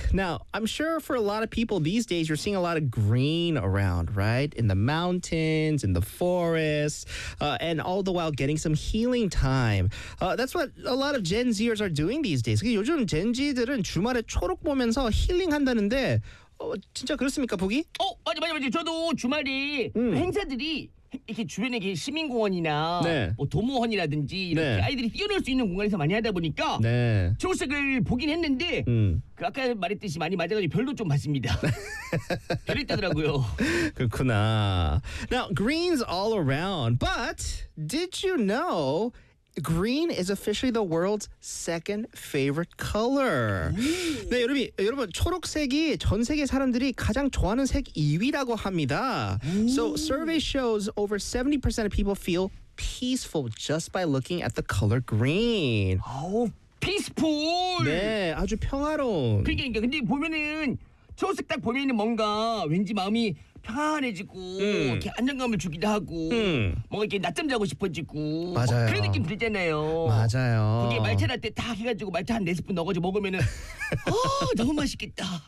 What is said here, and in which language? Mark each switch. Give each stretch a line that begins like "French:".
English: Now, I'm sure for a lot of people these days you're seeing a lot of green around, right? In the mountains, in the forests, and all the while getting some healing time. That's what a lot of Gen Zers are doing these days.
Korean: 요즘 Gen Z들은 주말에 초록 보면서 힐링 한다는데 진짜 그렇습니까, 보기? 맞아. 저도 주말에 행사들이 이렇게 주변에 이렇게 시민공원이나 네. 뭐 도모원이라든지 이렇게 네. 아이들이 뛰어놀 수 있는 공간에서 많이 하다 보니까 네. 초록색을 보긴 했는데 그 아까 말했듯이 많이 맞아가지고 별도 좀 봤습니다. 별이 뜨더라고요. 그렇구나.
English: Now, green's all around. But did you know green is officially the world's second favorite color.
Korean: 네, 여러분, 초록색이 전 세계 사람들이 가장 좋아하는 색 2위라고 합니다.
English: So, survey shows over 70% of people feel peaceful just by looking at the color green. Oh, peaceful!
Korean: 네, 아주 평화로운. 그러니까, 근데 보면은 초록색 딱 보면은 뭔가 왠지 마음이 편안해지고 이렇게 안정감을 주기도 하고 뭔가 이렇게 낮잠 자고 싶어지고 맞아요. 그런 느낌 들잖아요. 맞아요. 그게 말차 날 때 딱 해가지고 말차 한 4스푼 넣어가지고 먹으면은 너무 맛있겠다.